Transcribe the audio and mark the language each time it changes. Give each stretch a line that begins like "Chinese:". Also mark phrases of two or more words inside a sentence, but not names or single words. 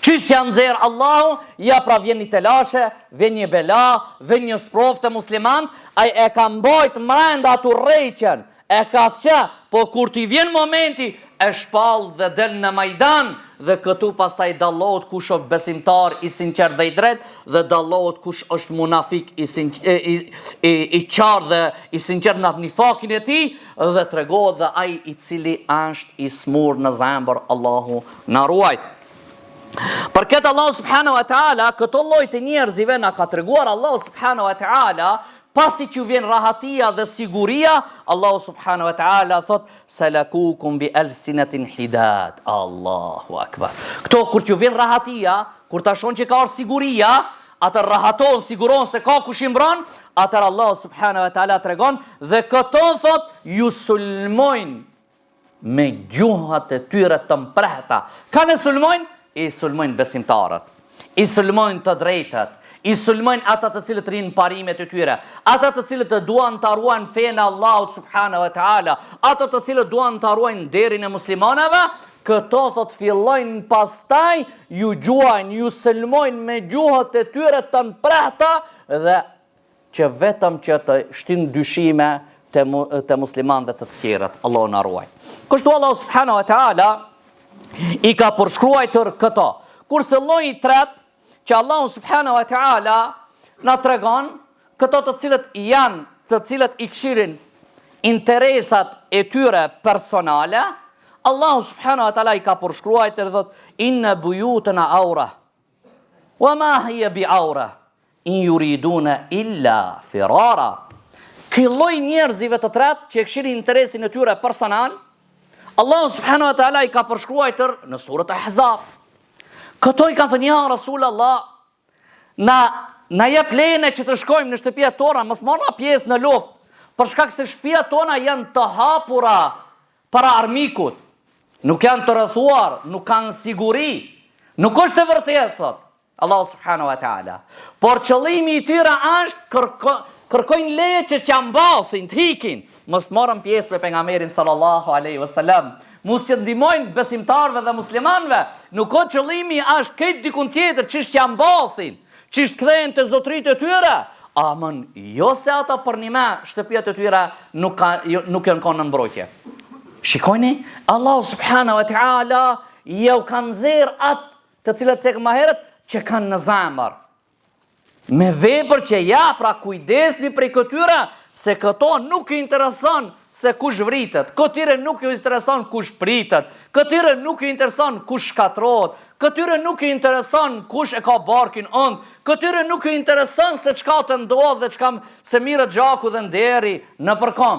Albanian: Qysh janë nxerr Allahu, ja pra vjen një telashe, vjen një bela, vjen një sprov të musliman, ai e ka mbajt mrenda atë rreqen, e ka thqë, po kur t'i vjen momenti, e shpall dhe del në Majdan, dhe këtu pastaj dallohet kush është besimtar i sinqert dhe i drejt, dhe dallohet kush është munafik i qartë dhe i sinqert në nifakin e tij, dhe tregohet dhe ai i cili është i smur në zemër, Allahu na ruaj. Për këtë Allah
Arabic: سبحانه وتعالى,
Albanian: këto lloj të njerëzive na ka treguar Allah
Arabic: سبحانه وتعالى,
Albanian: pasi që vjen rahatia dhe siguria, Allah
Arabic: سبحانه وتعالى
Albanian: thot,
Arabic: سلقوكم بألسنة حداد. الله أكبر.
Albanian: Këto kur që vjen rahatia, kur ta shon që ka siguria, atë rahaton, siguron se ka kush i mbron, atër Allah
Arabic: سبحانه وتعالى
Albanian: tregon, dhe këto thot, ju sulmojnë me gjuhat e tyre të mprehta. Ka ne sulmojnë? I sulmojnë besimtarët, i sulmojnë të drejtët, i sulmojnë ata të cilët rinë parimet e tyre, ata të cilët të duan të ruajnë fenë Allahut
Arabic: سبحانه وتعالى,
Albanian: ata të cilët duan të ruajnë derin e muslimanëve, këto thot fillojnë pastaj, ju gjuajnë, ju sulmojnë me gjuhët e tyre të mprehta, dhe që vetëm që të shtin dyshime të muslimanëve të tjerët, Allah na ruaj. Kështu Allah
Arabic: سبحانه وتعالى
Albanian: i ka përshkruajtur këto. Kurse lloji i tretë që Allahu
Arabic: سبحانه وتعالى
Albanian: na tregon, këto të cilët janë, të cilët i këshirin interesat e tyre personale, Allahu
Arabic: سبحانه وتعالى
Albanian: i ka përshkruajtur dhe thot,
Arabic: إن بيوتنا عورة وما هي بعورة إن يريدون إلا فرارا.
Albanian: Ky lloj njerëzive të tretë që e këshirin interesin e tyre personal, Allah
Arabic: سبحانه وتعالى
Albanian: i ka përshkruajtur në surët Ahzab. Këto i ka thënë,
Arabic: يا رسول الله,
Albanian: na jep lejen që të shkojmë në shtëpiat tona, mos marrna pjesë në luftë, për shkak se shtëpiat tona janë të hapura para armikut, nuk janë të rrethuar, nuk kanë siguri. Nuk është e vërtetë, thot Allah
Arabic: سبحانه وتعالى.
Albanian: Por qëllimi i tyre është kërkojnë leje që qambathin, të hikin, mos marrën pjesë me pejgamberin
Arabic: صلى الله عليه وسلم,
Albanian: mos që ndihmojnë besimtarëve dhe muslimanëve, nuk ka qëllimi është këtë dikun tjetër, çish qambathin, çish kthehen te zotritë e tyre. Amën, jo se ata për një me shtëpiat e tyre nuk janë kanë në mbrojtje. Shikojni, Allah
Arabic: سبحانه وتعالى
Albanian: jau kanë nxjerr atë të cilët se më herët që kanë në zemër. Me vepër që ja, pra kujdesni prej këtyre, se këto nuk i intereson se kush vritet, këtyre nuk i intereson kush pritet, këtyre nuk i intereson kush shkatrohet, këtyre nuk i intereson kush e ka barkin ënd, këtyre nuk i intereson se çka të ndodh dhe çka se mirët gjaku dhe nderi në përkom.